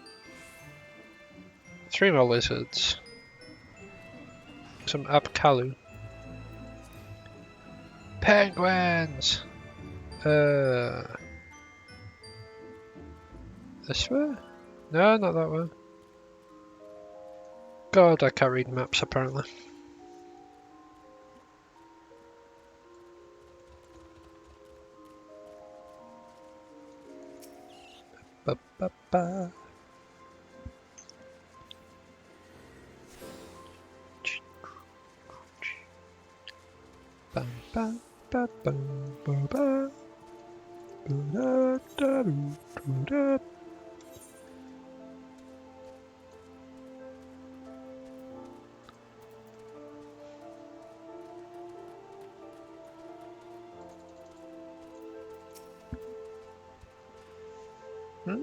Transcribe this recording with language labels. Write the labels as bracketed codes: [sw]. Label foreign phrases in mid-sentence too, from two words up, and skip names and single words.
[en] 3 more lizards. Some Abkalu. Penguins! This way? No, not that way. God, I can't read maps apparently. Ba ba ba. Bam bam ba bam ba ba. Da da da da. Hmm?